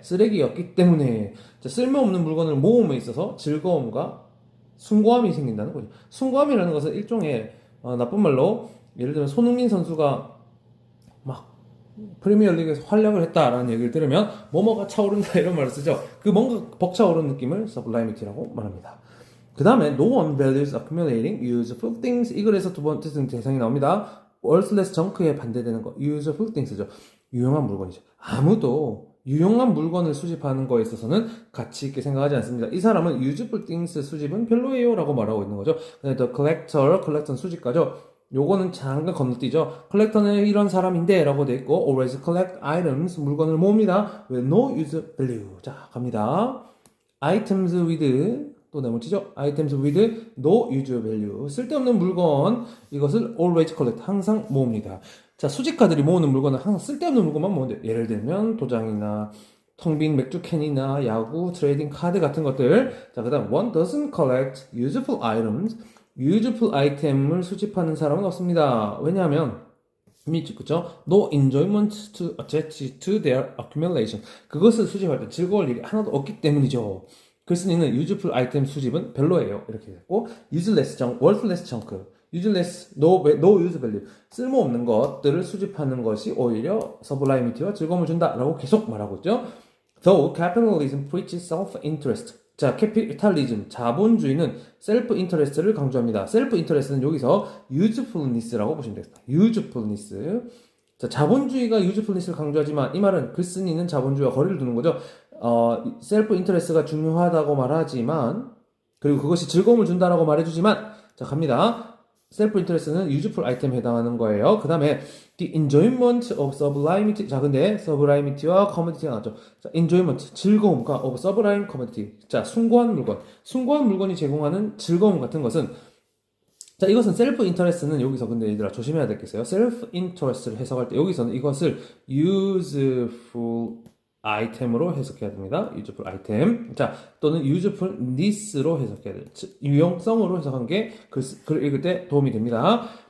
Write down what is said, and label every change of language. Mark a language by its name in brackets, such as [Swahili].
[Korean] 쓰레기였기 때문에. 자, 쓸모없는 물건을 모음에 있어서 즐거움과 숭고함이 생긴다는 거죠. 숭고함이라는 것은 일종의 나쁜 말로 예를 들면 손흥민 선수가 막 프리미어리그에서 활약을 했다라는 얘기를 들으면 뭐뭐가 차오른다 이런 말을 쓰죠. 그 뭔가 벅차오른 느낌을 sublimity라고 말합니다. [English] 그 다음에 no one values accumulating useful things. [Korean] 이 글에서 두 번째 대상이 나옵니다. worthless junk에 반대되는 거 useful things죠. 유용한 물건이죠. 아무도 유용한 물건을 수집하는 거에 있어서는 가치 있게 생각하지 않습니다. 이 사람은 useful things 수집은 별로예요 라고 말하고 있는 거죠. the collector는 수집가죠. 요거는 잠깐 건너뛰죠. 컬렉터는 이런 사람인데 라고 돼 있고 [English] always collect items [Korean] 물건을 모읍니다. [English] with no use value. [Korean] 자 갑니다. items with 또 네모치죠. [English] items with no use value [Korean] 쓸데없는 물건 이것을 [English] always collect [Korean] 항상 모읍니다. 자 수집가들이 모으는 물건은 항상 쓸데없는 물건만 모은대요. 예를 들면 도장이나 텅 빈 맥주 캔이나 야구 트레이딩 카드 같은 것들. [English] 자 그다음 one doesn't collect useful items useful [Korean] 아이템을 수집하는 사람은 없습니다. 왜냐하면 밑줄 그죠? [English] No enjoyment to attach to their accumulation. [Korean] 그것을 수집할 때 즐거울 일이 하나도 없기 때문이죠. 글쓴이는 useful 아이템 수집은 별로예요. 이렇게 됐고 useless junk, worthless junk, useless, no use value 쓸모없는 것들을 수집하는 것이 오히려 sublimity와 즐거움을 준다라고 계속 말하고 있죠. [English] Though capitalism preaches self-interest. [Korean] 자, 캐피탈리즘, 자본주의는 셀프 인터레스트를 강조합니다. 셀프 인터레스트는 여기서 usefulness라고 보시면 되겠다. [English] usefulness. [Korean] 자, 자본주의가 usefulness를 강조하지만 이 말은 글쓴이는 자본주의와 거리를 두는 거죠. 셀프 인터레스트가 중요하다고 말하지만 그리고 그것이 즐거움을 준다라고 말해주지만 자, 갑니다. 셀프 인터레스트는 useful 아이템에 해당하는 거예요. 그 다음에 [English] the enjoyment of sublimity. [Korean] 자, 근데 sublimity와 commodity가 나왔죠. 자, enjoyment, 즐거움과 [English] of sublime commodity. [Korean] 자, 숭고한 물건. 숭고한 물건이 제공하는 즐거움 같은 것은 자, 이것은 셀프 인터레스트는 여기서 근데 얘들아 조심해야 되겠어요. 셀프 인터레스트를 해석할 때 여기서는 이것을 useful 아이템으로 해석해야 됩니다. useful 아이템. 자, 또는 usefulness로 해석해야 돼요. 유용성으로 해석한 게 글을 읽을 때 도움이 됩니다.